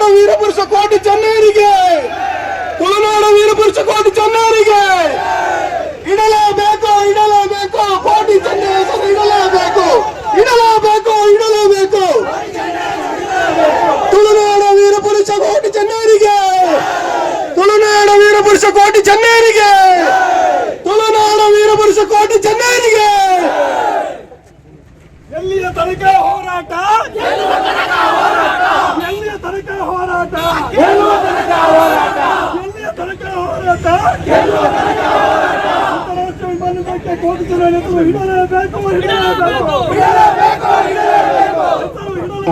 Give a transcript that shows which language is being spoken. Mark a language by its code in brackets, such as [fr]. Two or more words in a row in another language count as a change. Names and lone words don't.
[kn] ವೀರಪುರುಷ ಕೋಟಿ ಚೆನ್ನೈರಿಗೆ, ತುಳುನಾಡ ವೀರಪುರುಷ ಕೋಟಿ ಚೆನ್ನೈರಿಗೆ ಇಡಲೇಬೇಕು, ಇಡಲೇಬೇಕು, ಕೋಟಿ ಚೆನ್ನೈ ಹೆಸರು ಇಡಲೇಬೇಕು, ಇಡಲೇಬೇಕು, ಇಡಲೇಬೇಕು. ತುಳುನಾಡ ವೀರಪುರುಷ ಕೋಟಿ ಚೆನ್ನೈರಿಗೆ, ತುಳುನಾಡ ವೀರಪುರುಷ ಕೋಟಿ ಚೆನ್ನೈರಿಗೆ, ತುಳುನಾಡ ವೀರಪುರುಷ ಕೋಟಿ ಚೆನ್ನೈರಿಗೆ. ಎಲ್ಲಿಯ ತನಕ ಹೋರಾಟ, ಎಲ್ಲಿಯ ತನಕ ಹೋರಾಟ, ಎಲ್ಲಿಯ ತನಕ ಹೋರಾಟ, ಎಲ್ಲಿಯ ತನಕ ಹೋರಾಟ, ಎಲ್ಲಿಯ ತನಕ ಹೋರಾಟ, ಎಲ್ಲಿಯ ತನಕ ಹೋರಾಟ. ಅಂತಾರಾಷ್ಟ್ರೀಯ ವಿಮಾನಕ್ಕೆ ಕೋಟಿ ಜನ ಇಡಲೇಬೇಕು, ಇಡಲೇಬೇಕು, ಇಡಲೇಬೇಕು, ಇಡಲೇಬೇಕು.